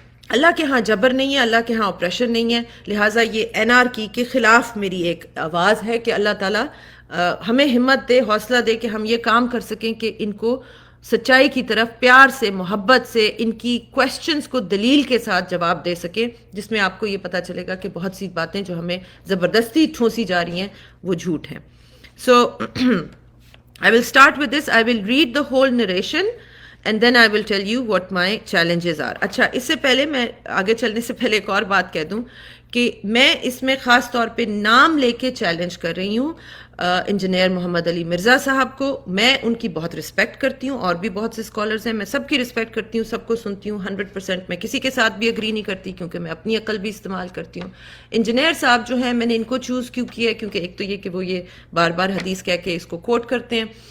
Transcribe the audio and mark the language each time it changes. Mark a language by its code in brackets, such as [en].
[ur] اللہ کے ہاں جبر نہیں ہے، اللہ کے ہاں اپریشن نہیں ہے، لہٰذا یہ انارکی کے خلاف میری ایک آواز ہے کہ اللہ تعالیٰ ہمیں ہمت دے، حوصلہ دے کہ ہم یہ کام کر سکیں کہ ان کو سچائی کی طرف پیار سے، محبت سے، ان کی کویسچنز کو دلیل کے ساتھ جواب دے سکیں، جس میں آپ کو یہ پتہ چلے گا کہ بہت سی باتیں جو ہمیں زبردستی ٹھونسی جا رہی ہیں وہ جھوٹ ہیں۔ سو I will start with this. [en] I will read the whole narration and then I will tell you what my challenges are. [ur] اچھا، اس سے پہلے میں آگے چلنے سے پہلے ایک اور بات کہہ دوں کہ میں اس میں خاص طور پہ نام لے کے چیلنج کر رہی ہوں انجینئر محمد علی مرزا صاحب کو۔ میں ان کی بہت رسپیکٹ کرتی ہوں، اور بھی بہت سے اسکالرز ہیں، میں سب کی رسپیکٹ کرتی ہوں، سب کو سنتی ہوں 100%۔ میں کسی کے ساتھ بھی اگری نہیں کرتی کیونکہ میں اپنی عقل بھی استعمال کرتی ہوں۔ انجینئر صاحب جو ہیں، میں نے ان کو چوز کیوں کیا ہے، کیونکہ ایک تو یہ کہ وہ یہ بار بار حدیث کہہ کے اس کو کوٹ کرتے ہیں،